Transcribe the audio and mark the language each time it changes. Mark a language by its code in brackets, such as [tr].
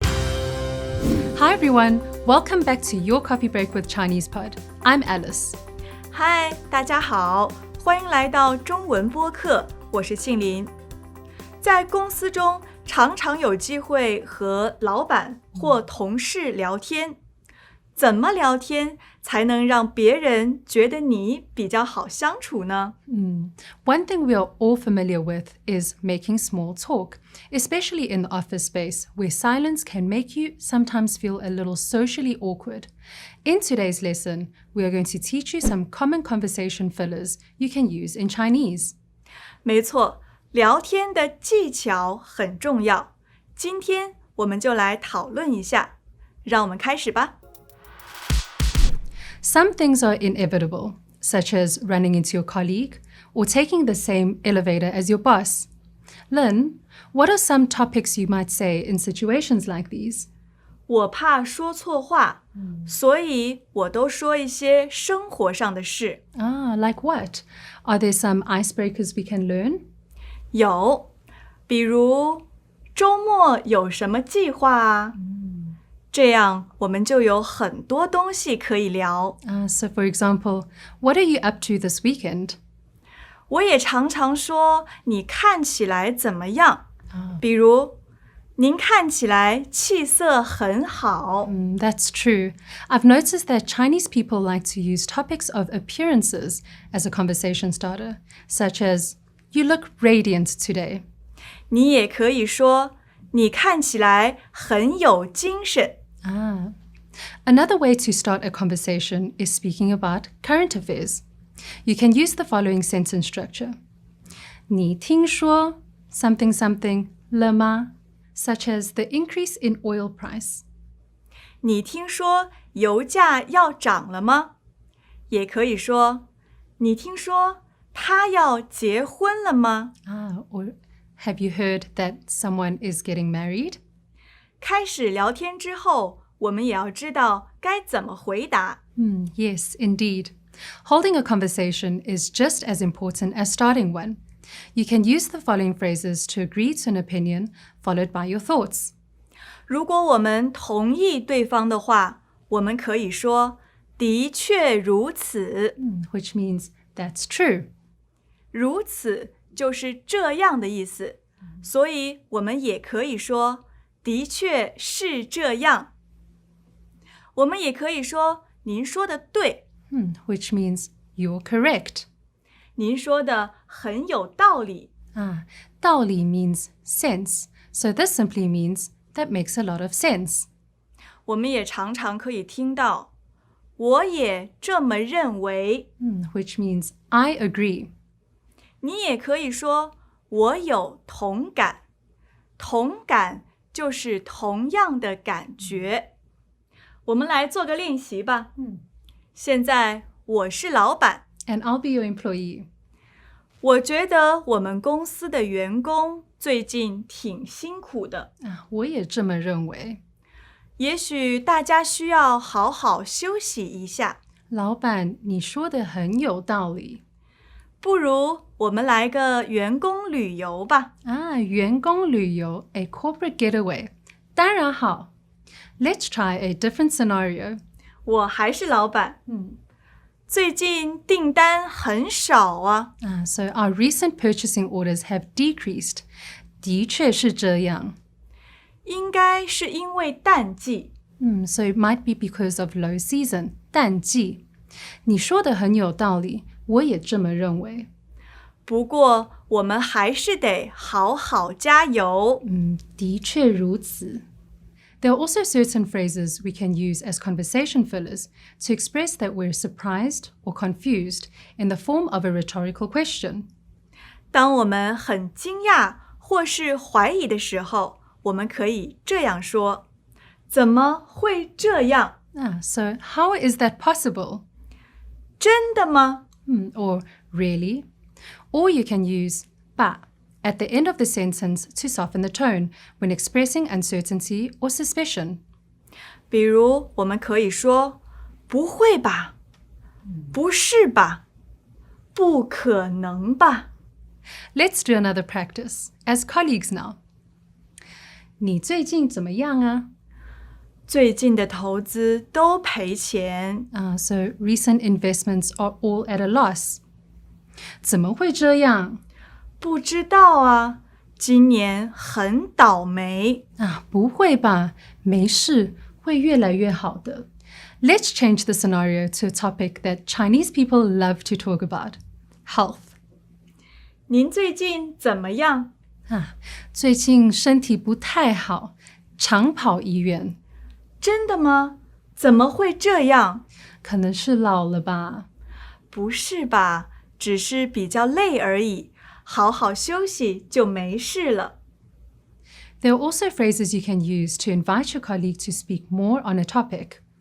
[en] Hi everyone, welcome back to your coffee break with ChinesePod. I'm Alice. Hi, [zh] 大家好，欢迎来到中文播客，我是庆林。在公司中，常常有机会和老板或同事聊天。怎么聊天才能让别人觉得你比较好相处呢？ [en] One thing we are all familiar with is making small talk, especially in the office space, where silence can make you sometimes feel a little socially awkward. In today's lesson, we are going to teach you some common conversation fillers you can use in Chinese. [zh] 没错，聊天的技巧很重要。今天我们就来讨论一下，让我们开始吧。 [en] Some things are inevitable, such as running into your colleague or taking the same elevator as your boss. Lynn, what are some topics you might say in situations like these? [zh] 我怕说错话，所以我都说一些生活上的事。 [en] Like what? Are there some icebreakers we can learn? [zh] 有，比如周末有什么计划啊？这样我们就有很多东西可以聊。 [en] So for example, what are you up to this weekend? [zh] 我也常常说你看起来怎么样？比如您看起来气色很好。 [en] That's true. I've noticed that Chinese people like to use topics of appearances as a conversation starter, such as, you look radiant today. [zh] 你也可以说你看起来很有精神。 [en] Another way to start a conversation is speaking about current affairs. You can use the following sentence structure. [zh] 你听说 [en] something something [zh] 了吗? [en] Such as the increase in oil price. [zh] 你听说油价要涨了吗？也可以说你听说他要结婚了吗？ [en] Or have you heard that someone is getting married? [zh] 开始聊天之后，我们也要知道该怎么回答。 [en] Yes, indeed. Holding a conversation is just as important as starting one. You can use the following phrases to agree to an opinion, followed by your thoughts. [zh] 如果我们同意对方的话，我们可以说的确如此。 [en] Which means that's true. [zh] 如此就是这样的意思，所以我们也可以说的确是这样。我们也可以说您说的对。 [en] Which means you're correct. [zh] 您说的很有道理。 [en] 道理 means sense, so this simply means that makes a lot of sense. [zh] 我们也常常可以听到我也这么认为。 [en] Which means I agree. [zh] 你也可以说我有同感。同感就是同样的感觉。我们来做个练习吧。现在我是老板。 [en] And I'll be your employee. [zh] 我觉得我们公司的员工最近挺辛苦的。我也这么认为。也许大家需要好好休息一下。老板，你说的很有道理。不如我们来个员工旅游吧。员工旅游 [en] a corporate getaway. [zh] 当然好。 [en] Let's try a different scenario. [zh] 我还是老板。最近订单很少啊。 [en] So our recent purchasing orders have decreased. [zh] 的确是这样。应该是因为淡季。 [en] So it might be because of low season. [zh] 淡季。你说的很有道理，我也这么认为。不过我们还是得好好加油。的确如此。 [en] There are also certain phrases we can use as conversation fillers to express that we're surprised or confused in the form of a rhetorical question. [zh] 当我们很惊讶或是怀疑的时候，我们可以这样说：怎么会这样？ [en] So how is that possible? [zh] 真的吗？ [en] Or really? Or you can use 吧 at the end of the sentence to soften the tone when expressing uncertainty or suspicion. [zh] 比如我们可以说不会吧，不是吧，不可能吧。 [en] Let's do another practice as colleagues now. [zh] 你最近怎么样啊？最近的投资都赔钱。 [en] So recent investments are all at a loss. [zh] 怎么会这样？不知道啊，今年很倒霉。不会吧，没事，会越来越好的。 [en] Let's change the scenario to a topic that Chinese people love to talk about: health. [zh] 您最近怎么样？最近身体不太好，常跑医院。真的吗？怎么会这样？可能是老了吧？不是吧，只是比较累而已，好好休息就没事了。 [en] There are also phrases you can use to invite your colleague to speak more on a topic.